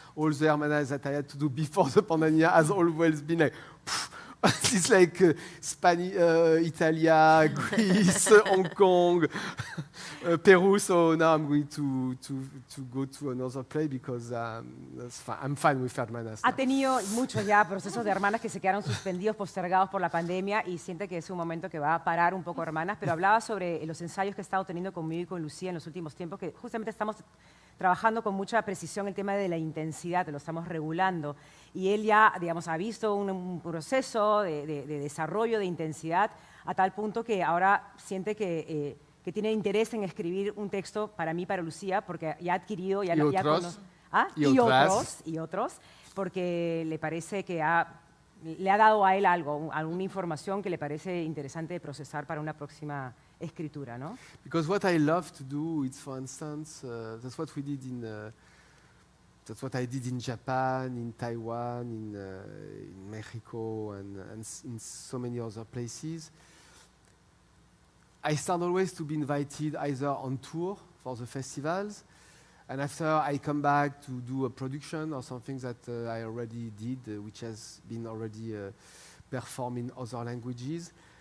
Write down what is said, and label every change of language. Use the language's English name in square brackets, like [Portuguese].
[English] All the Hermanas that I had to do before the pandemia has always been like it's like Italia, Greece, Hong Kong, Peru, so now I'm going to go to another play because I'm fine with hermanas. [Spanish] Ha tenido muchos ya procesos de hermanas que se quedaron suspendidos, postergados por la pandemia y siente que es un momento que va a parar un poco hermanas, pero hablaba sobre los ensayos que ha estado teniendo conmigo y con Lucia en los últimos tiempos, que justamente estamos trabajando con mucha precisión el tema de la intensidad, lo estamos regulando. Y él ya, digamos, ha visto un proceso de desarrollo de intensidad a tal punto que ahora siente que tiene interés en escribir un texto para mí, para Lucia, porque ya ha adquirido... Ya, ¿Y ya otros? Y otros, porque le parece que le ha dado a él algo, alguna información que le parece interesante de procesar para una próxima escritura, ¿no? [English] Because what I love to do is, for instance, that's what we did that's what I did in Japan, in Taiwan, in Mexico, and in so many other places. I start always to be invited either on tour for the festivals, and after I come back to do a production or something that I already did, which has been already performed in other languages.